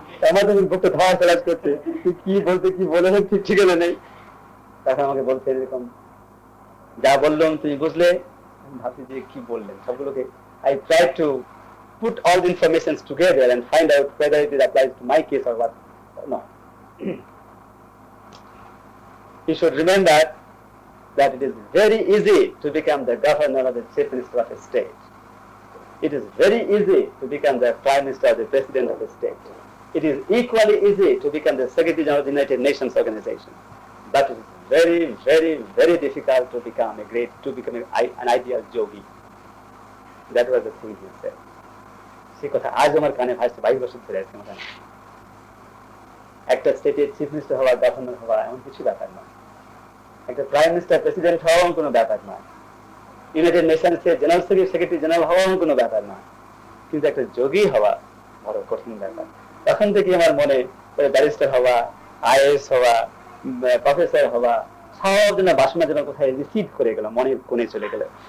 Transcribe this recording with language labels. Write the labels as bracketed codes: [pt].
[bn] আমার তখন বুকটা ধোয়া তলাশ করছে, কি বলতে কি বলে ঠিক ঠিকানা নেই। তখন আমাকে বলছে এরকম, যা বললাম তুমি বুঝলে? ভাবছি যে কি বললেন সবগুলোকে। [en] I try to put all the informations together and find out whether it applies to my case or what. No. You should remember that it is very easy to become the governor or the chief minister of a state. It is very easy to become the prime minister or the president of a state. It is equally easy to become the secretary general of the United Nations organization. But it is very, very, very difficult to become an ideal yogi. That was the thing he said. [bn] সে কথা আজ আমার কানে ভাসছে, 22 বছর ধরে আছে আমার কানে। একটা স্টেটের চিফ মিনিস্টার হওয়া, গভর্নর হওয়া এমন কিছু ব্যাপার নয়। একটা প্রাইম মিনিস্টার, প্রেসিডেন্ট হওয়া কোনো ব্যাপার নয়। ইউনাইটেড নেশনসের জেনারেল সেক্রেটারি জেনারেল হওয়া কোনো ব্যাপার নয়। কিন্তু একটা যোগী হওয়া বড় কঠিন ব্যাপার। তখন থেকে আমার মনে ব্যারিস্টার হওয়া, আইএএস হওয়া, প্রফেসর হওয়া, সব যেন বাসনা যেন কোথায় রিসিভ করে গেল, মনের কোণে চলে গেল।